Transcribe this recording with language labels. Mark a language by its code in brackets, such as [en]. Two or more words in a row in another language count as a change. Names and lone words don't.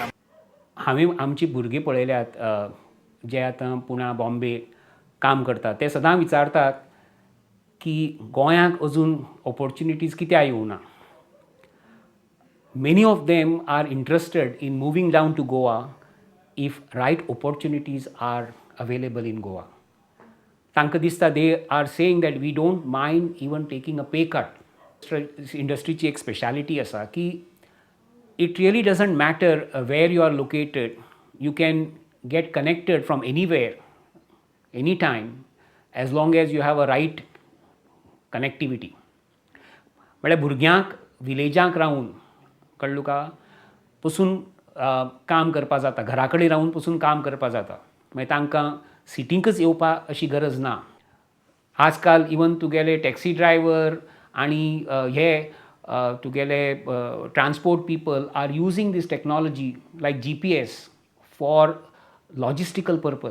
[kok] हांवें आमची भुरगीं पळयल्यात जे आतां पुण्या बॉम्बे काम करतात ते सदां विचारतात की गोंयांक अजून ऑपॉर्च्युनिटीज कित्याक येवना. [en] Many of them are interested in moving down to Goa if right opportunities are available in Goa. [kok] तांकां दिसता [en] they are saying that we don't mind even taking a pay cut. [kok] इंडस्ट्रीची एक स्पेशालिटी आसा की [en] it really doesn't matter where you are located. You can get connected from anywhere, anytime, as long as you have a right connectivity. [kok] म्हळ्यार भुरग्यांक विलेजांक रावून कळ्ळें का पसून काम करपा जाता, घरा कडेन रावून पसून काम करपा जाता. मागीर तांकां सिटींकच येवपा अशी गरज ना. आजकाल इवन तुगेले [en] taxi driver [kok] आनी हे तुगेले [en] transport people are using this technology like GPS for logistical purpose.